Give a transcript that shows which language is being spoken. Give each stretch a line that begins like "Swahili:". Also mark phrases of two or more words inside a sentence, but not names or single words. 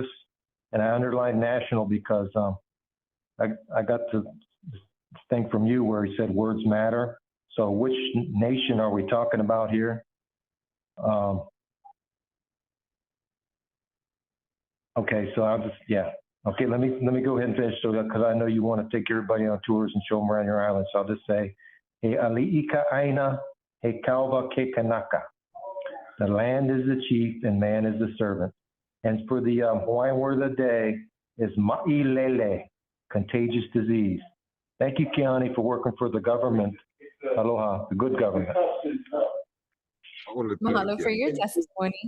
English: And I underline national because I got this thing from you where he said words matter. So which nation are we talking about here? Okay, so I'll just, yeah. Okay, let me go ahead and finish, so because I know you want to take everybody on tours and show them around your island. So I'll just say,
Hawaiian: he ʻAINA, he kauwa ke kanaka.
English: The land is the chief and man is the servant. And for the Hawaiian word of the day is ma'ilele, contagious disease. Thank you, Keani, for working for the government. Aloha, the good government. Mahalo for your testimony.